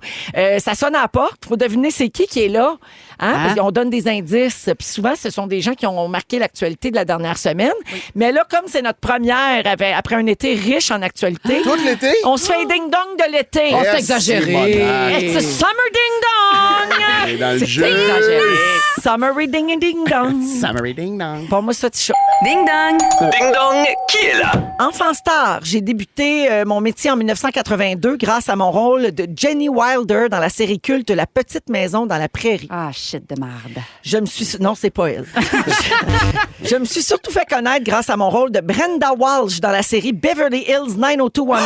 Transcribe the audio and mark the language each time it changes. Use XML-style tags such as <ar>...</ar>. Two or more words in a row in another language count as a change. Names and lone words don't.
<fr>Ça sonne à la porte. Il faut deviner c'est qui est là. Hein? Parce qu'on donne des indices. Puis souvent, ce sont des gens qui ont marqué l'actualité de la dernière semaine. Mais là, comme c'est notre première après un été riche en actualité, Tout l'été? on se fait un Ding Dong de l'été. Oh, c'est Merci, exagéré. moderne.</fr> <en>It's a summer Ding Dong!</en> <fr>Et dans le C'est jeu. exagéré.</fr> <en>Summery Ding Ding Dong. Summary ding dong.</en> <fr>Pour moi, ça, c'est chaud. Ding dong! Ding dong, qui est là? Enfant star, j'ai débuté mon métier en 1982 grâce à mon rôle de Jenny Wilder dans la série culte La Petite Maison dans la Prairie. Ah, shit de merde. Je me suis... Non, c'est pas elle. Je me suis surtout fait connaître grâce à mon rôle de Brenda Walsh dans la série Beverly Hills 90210.</fr>